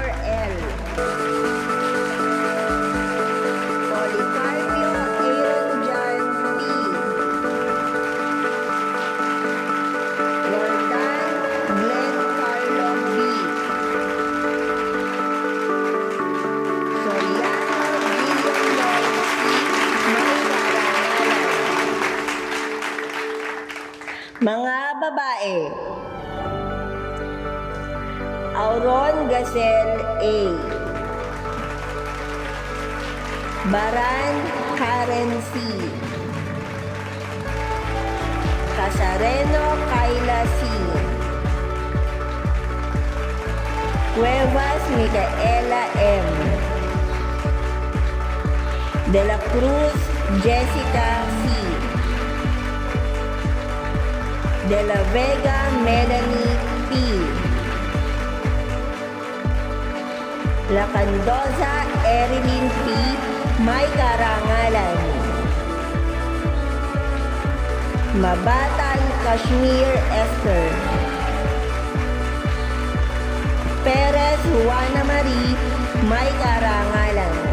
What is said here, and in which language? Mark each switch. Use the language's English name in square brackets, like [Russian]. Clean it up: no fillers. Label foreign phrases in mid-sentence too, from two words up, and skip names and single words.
[Filipino] L, Policarpio Aaron John P, Roldan Glenn Carlo B, Soriano William Lawrence C, may karangalan. Mga babae: Auron Gazelle A, Baran Karen C, Casareno Kayla C, Cuevas Micaela M, De la Cruz Jessica C, De la Vega Melanie P, La Candosa Erilyn P, may karangalan. Mabatan Kashmir Esther, Perez Juana Marie, may karangalan.